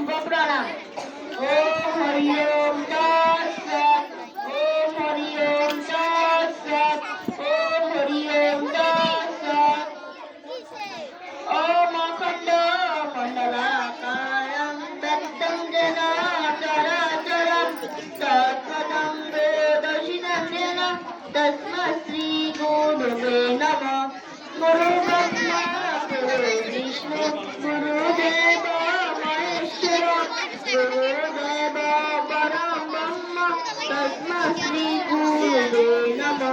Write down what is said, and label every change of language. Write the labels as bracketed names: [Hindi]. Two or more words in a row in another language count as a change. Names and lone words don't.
[Sanskrit] প্রণাম। ওম হরি ওম তৎসৎ। ওম হরি ওম তৎসৎ। ওম হরি ওম তৎসৎ। ওম অখণ্ড মণ্ডলাকারং ব্যক্তং যেন চরাচরং তৎপদং দর্শিनं যেন তস্मै শ্রী গুরুবে নমঃ। গুরু ব্রহ্মা গুরু বিষ্ণু গুরুদেব মহেশ্বর গুরুদেব পরম ব্রহ্ম তস্मै শ্রী গুরুবে নমঃ।